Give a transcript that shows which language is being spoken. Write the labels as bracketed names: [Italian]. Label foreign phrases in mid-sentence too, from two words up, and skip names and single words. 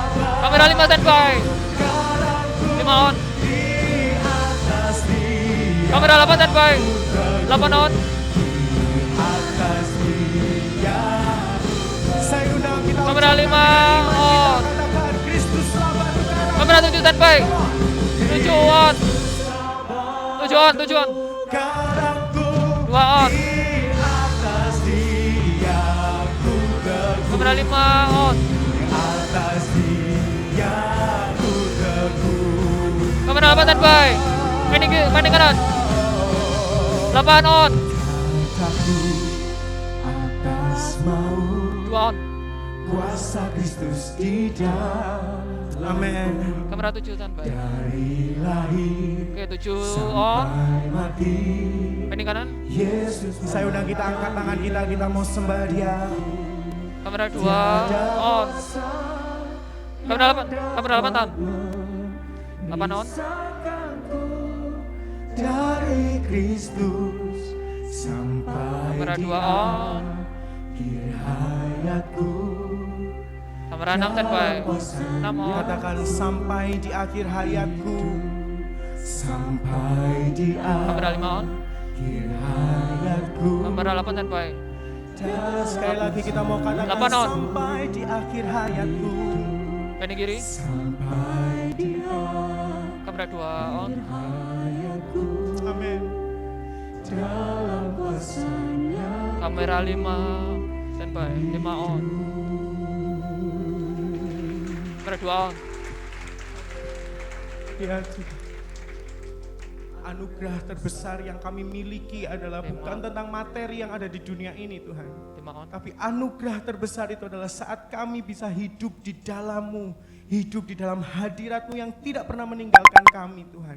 [Indonesian] Kamera 5 standby. 5 on. di atas Dia, Kamera 8 standby. 8 on. atas Dia. Saya undang kita Kamera 5 on. katakan Kristuslah batu karang. Kamera 7 standby. 7 on. 7 on. 7 on. Karangku 2 on. di atas Dia ku teguh. Kamera 5 on. Atas Dia ku teguh. Kamera 8 standby. Pending kanan. 8 on. Kataku atas maut, 2 on. kuasa Kristus di dalam. Amin. Kamera 7 standby. Dari lahir Oke, 7 on. sampai mati, Pending kanan. Yesus. Saya undang kita angkat tangan kita mau sembah Dia. Kamera 2 on. Kamera 8 tahan. 8 on. dari Kristus sampai Kamera di 2 on. akhir hayatku. Kamera 6 standby. 6 on. Katakan sampai di akhir hayatku, sampai di Kamera 5 on. akhir hayatku. Kamera 8 standby. Dan sekali lagi kita mau katakan 8 on. sampai di akhir hayatku, Penny kiri. sampai di Kamera 2 on. hayatku. Amin. Dalam kuasa-Nya. Kamera 5 standby. 5 on. Kamera 2 on. Ya Tuhan. Anugerah terbesar yang kami miliki adalah bukan tentang materi yang ada di dunia ini Tuhan. 5 on. Tapi anugerah terbesar itu adalah saat kami bisa hidup di dalam-Mu, hidup di dalam hadirat-Mu yang tidak pernah meninggalkan kami Tuhan.